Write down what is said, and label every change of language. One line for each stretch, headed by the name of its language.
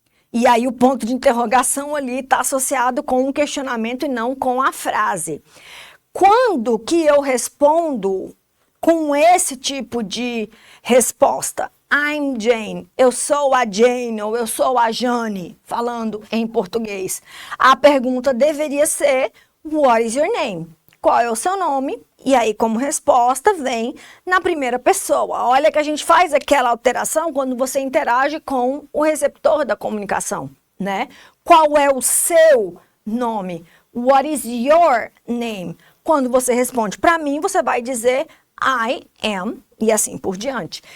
Portuguese: E aí o ponto de interrogação ali está associado com um questionamento e não com a frase. Quando que eu respondo com esse tipo de resposta?
English: I'm Jane,
Portuguese: eu sou a Jane ou eu sou a Jane, falando em português.
English: A pergunta deveria ser, what is your name?
Portuguese: Qual é o seu nome? E aí, como resposta, vem na primeira pessoa. Olha que a gente faz aquela alteração quando você interage com o receptor da comunicação, né? Qual é o seu nome?
English: What is your name?
Portuguese: Quando você responde para mim, você vai dizer
English: I am
Portuguese: e assim por diante.